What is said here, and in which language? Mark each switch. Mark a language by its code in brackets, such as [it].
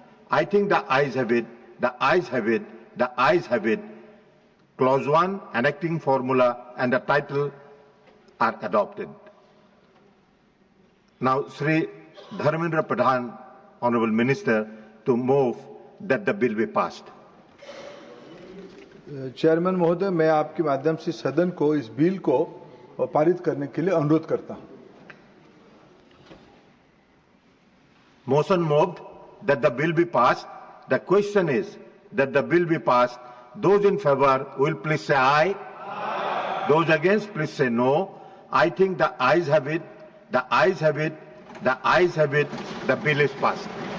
[en] I think the ayes have it, the ayes have it, the ayes have it. Clause 1, enacting formula and the title are adopted. Now, Sri Dharmendra Pradhan, Honorable Minister, to move that the bill be passed. [hi] Chairman महोदय, मैं आपके माध्यम से सदन को इस bill को पारित करने के लिए अनुरोध करता हूं। [en] Motion moved that the bill be passed. The question is that the bill be passed. Those in favor will please say aye. Those against, please say no. I think the ayes have it, the ayes have it, the ayes have it. The bill is passed.